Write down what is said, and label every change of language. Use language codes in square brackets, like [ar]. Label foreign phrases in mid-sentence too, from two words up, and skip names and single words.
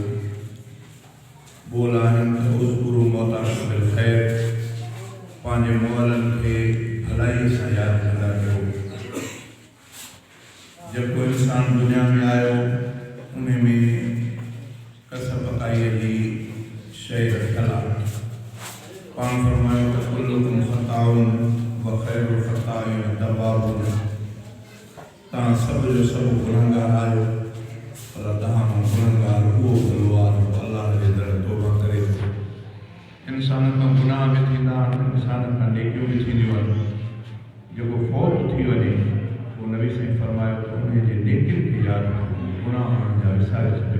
[sd] बोल आहिनि त [ar] اذكروا موتاكم بالخير, [sd] पंहिंजे मुअलनि खे भलाई सां यादि कंदा कयो। जेको इंसान दुनिया में आयो उन में कसब काईअ जी शइ रखियलु आहे। पाण फरमायो त [ar] كلكم خطاؤون وخير الخطائين التوابون, [sd] तव्हां सभु जो सभु गुनहगार आहियो, पर तव्हां खां गुनहगार उहो भलो आहे जो अलाह जे दर तौबा करे थो। इंसान खां गुनाह बि थींदा आहिनि, इंसान खां नेकियूं बि थींदियूं आहिनि। जेको फौत थी वञे पोइ नबी साईं फरमायो त उन जे नेकियुनि खे यादि कयो, गुनाह हुननि जा विसारे छॾियो।